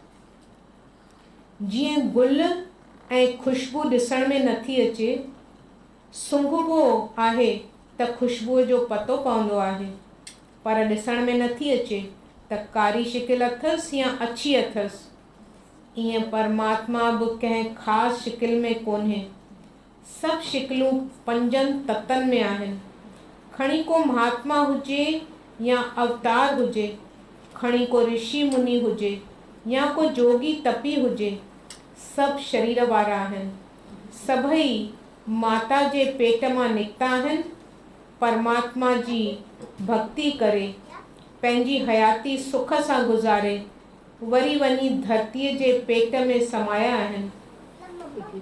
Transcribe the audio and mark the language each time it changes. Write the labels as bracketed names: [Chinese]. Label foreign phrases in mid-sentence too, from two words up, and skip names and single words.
[Sindhi] जीअं गुल ऐं खुशबू ॾिसण में नथी अचे, सुंघबो आहे त खुशबूअ जो पतो पवंदो आहे, पर ॾिसण में नथी अचे त कारी शिकिल अथसि या अछी अथसि। ईअं परमात्मा बि कंहिं ख़ासि शिकिल में कोन्हे। सभु शिकिलूं पंजनि तत्वनि में आहिनि। खणी को महात्मा हुजे या अवतार हुजे, खणी को ऋषि मुनि हुजे या को जोगी तपी हुजे, सभु शरीर वारा आहिनि। सभई माता जे पेट मां निकिता आहिनि। परमात्मा जी भक्ति करे पंहिंजी हयाती सुख सां गुज़ारे वरी वञी धरतीअ जे पेट में समाया आहिनि।